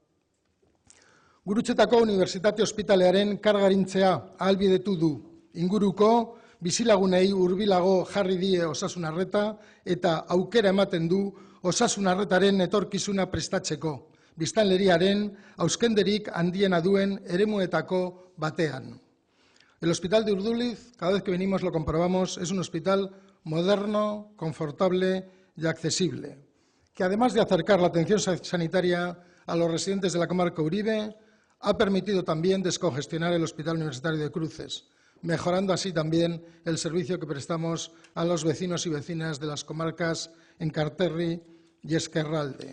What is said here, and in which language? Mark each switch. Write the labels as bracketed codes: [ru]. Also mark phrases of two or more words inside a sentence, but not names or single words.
[eu] Gurutzetako Unibertsitate Ospitalearen kargarintzea ahalbidetu du. Inguruko bizilagunei hurbilago jarri die osasun arreta eta aukera ematen du osasun arretaren etorkizuna prestatzeko, biztanleriaren auskenderik handiena duen eremuetako batean. [es] El Hospital de Urduliz, cada vez que venimos lo comprobamos, es un hospital moderno, confortable y accesible, que además de acercar la atención sanitaria a los residentes de la comarca Uribe, ha permitido también descongestionar el Hospital Universitario de Cruces, mejorando así también el servicio que prestamos a los vecinos y vecinas de las comarcas Enkarterri y Ezkerralde.